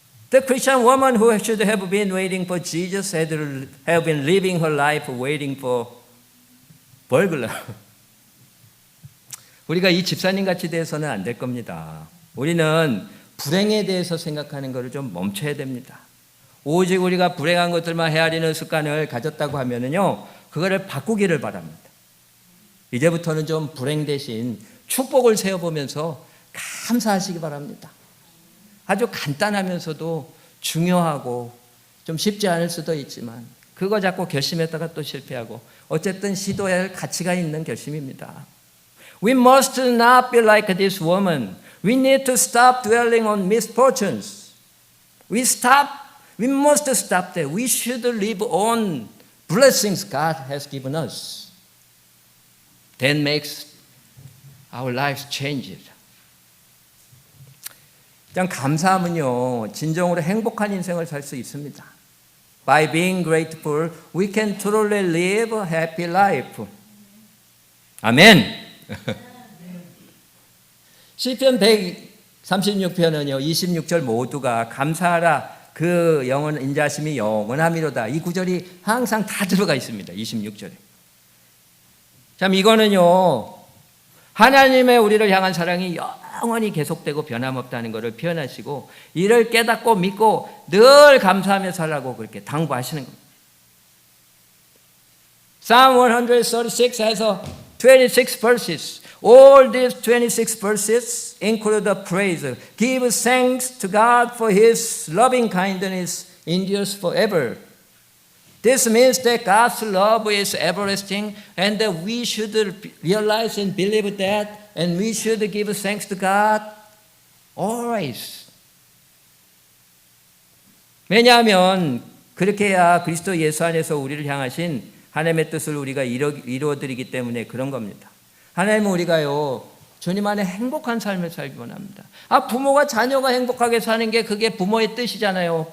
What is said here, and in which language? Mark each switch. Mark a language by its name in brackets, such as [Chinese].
[English] The Christian woman who should have been waiting for Jesus had been living her life waiting for burglar. [Korean] 우리가 이 집사님 같이 돼서는 안 될 겁니다. 우리는 불행에 대해서 생각하는 것을 좀 멈춰야 됩니다. 오직 우리가 불행한 것들만 헤아리는 습관을 가졌다고 하면은요, 그거를 바꾸기를 바랍니다. 이제부터는 좀 불행 대신 축복을 세어보면서 감사하시기 바랍니다. 아주 간단하면서도 중요하고 좀 쉽지 않을 수도 있지만 그거 자꾸 결심했다가 또 실패하고 어쨌든 시도해야 할 가치가 있는 결심입니다. [English] We must not be like this woman. We need to stop dwelling on misfortunes. We must stop that. We should live on blessings God has given us. That makes our lives change. [Korean] 그냥 감사하면요, 진정으로 행복한 인생을 살 수 있습니다. [English] By being grateful, we can truly live a happy life. [Korean] 아멘. 시편 136편은요, 26절 모두가 감사하라. 그 영원 인자심이 영원함이로다. 이 구절이 항상 다 들어가 있습니다. 26절에. 참 이거는요, 하나님의 우리를 향한 사랑이 영원히 계속되고 변함없다는 것을 표현하시고 이를 깨닫고 믿고 늘 감사하며 살라고 그렇게 당부하시는 겁니다. [English] Psalm 136 has 26 verses. All these 26 verses include the praise. Give thanks to God for His loving kindness endures forever. This means that God's love is everlasting and that we should realize and believe that and we should give thanks to God always. [Korean] 왜냐하면 그렇게 해야 그리스도 예수 안에서 우리를 향하신 하나님의 뜻을 우리가 이루어드리기 때문에 그런 겁니다. 하나님은 우리가요, 주님 안에 행복한 삶을 살기 원합니다. 부모가 자녀가 행복하게 사는 게 그게 부모의 뜻이잖아요.